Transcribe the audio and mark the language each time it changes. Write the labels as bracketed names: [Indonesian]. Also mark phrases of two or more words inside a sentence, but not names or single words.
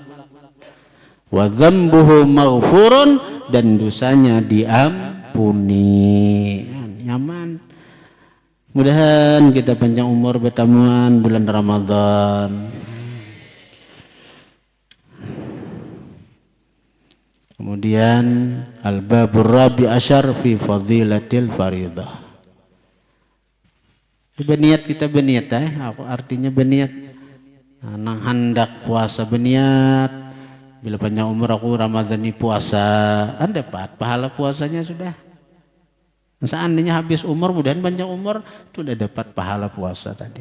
[Arabic] وذنبه مغفور, [Indonesian] dan dosanya diampuni. [Banjar] Nyaman. Mudahan kita panjang umur bertamuan bulan Ramadan. [Arabic] Kemudian الباب الرابع عشر في فضيلة الفريضة. [Banjar] Beniat kita beniat aku artinya beniat. Nang hendak puasa beniat. Bila panjang umur aku Ramadan ini puasa, dapat pahala puasanya sudah. Seandainya habis umur, mudahan panjang umur sudah dapat pahala puasa tadi.